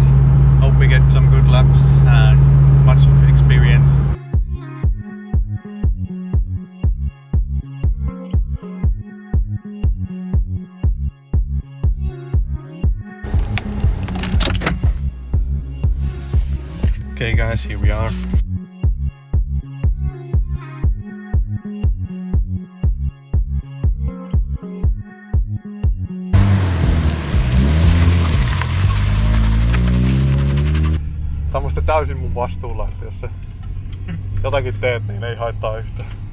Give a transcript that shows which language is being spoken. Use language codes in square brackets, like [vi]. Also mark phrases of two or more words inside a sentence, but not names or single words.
[en] Hope we get some good laps and much experience. Okay guys, here we are. [fi] Tämä on täysin mun vastuulla, että jos sä jotakin teet, niin ei haittaa yhtään.